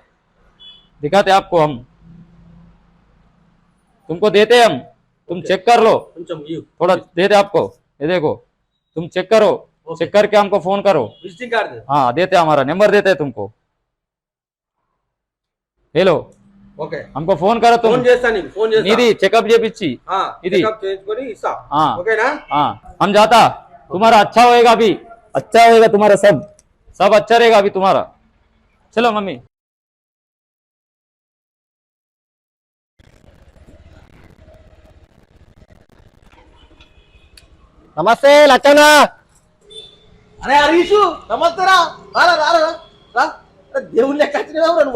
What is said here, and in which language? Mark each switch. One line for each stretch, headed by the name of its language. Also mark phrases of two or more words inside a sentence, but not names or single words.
Hindi: दिखाते आपको हम. तुमको देते हम. तुम चेक कर लो. थोड़ा देते आपको. ये देखो, तुम चेक करो. चेक करके हमको फोन करो. विजिटिंग कार्ड दे. हाँ देते, हमारा नंबर देते तुमको. हेलो
Telugu: ఓకే.
Hindi: हमको फोन करो तुम.
Telugu: ఫోన్ చేస్తా నీకు, ఫోన్ చేస్తా. निधि चेकअप చేపించి. ఇది చెకప్ చేయించుకొని ఇస్తా.
Hindi: हाँ
Telugu: ఓకేనా?
Hindi: हाँ हम जाता. तुम्हारा अच्छा होएगा अभी. अच्छा होएगा तुम्हारा. सब अच्छा रहेगा अभी तुम्हारा. चलो मम्मी.
Telugu: నమస్తే లచ్చన్న. అరే హరీషు నమస్తే రా. రారా రారా రా. దేవుని లెక్క వచ్చినావు నువ్వు.